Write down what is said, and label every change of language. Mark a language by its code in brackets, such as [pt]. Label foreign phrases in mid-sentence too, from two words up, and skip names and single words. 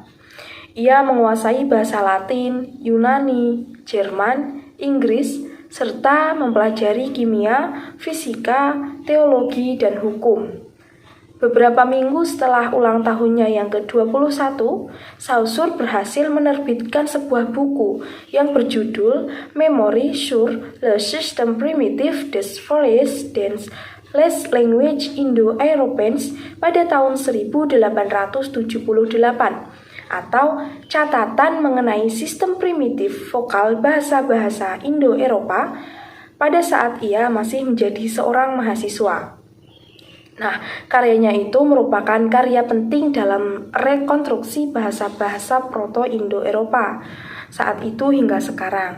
[id] Ia menguasai bahasa Latin, Yunani, Jerman, Inggris, serta mempelajari kimia, fisika, teologi, dan hukum. Beberapa minggu setelah ulang tahunnya yang ke-21, Saussure berhasil menerbitkan sebuah buku yang berjudul Memoires sur le système primitif des Forests dans les languages Indo-Européennes pada tahun 1878, atau catatan mengenai sistem primitif vokal bahasa-bahasa Indo-Eropa pada saat ia masih menjadi seorang mahasiswa. Nah, karyanya itu merupakan karya penting dalam rekonstruksi bahasa-bahasa Proto-Indo-Eropa saat itu hingga sekarang.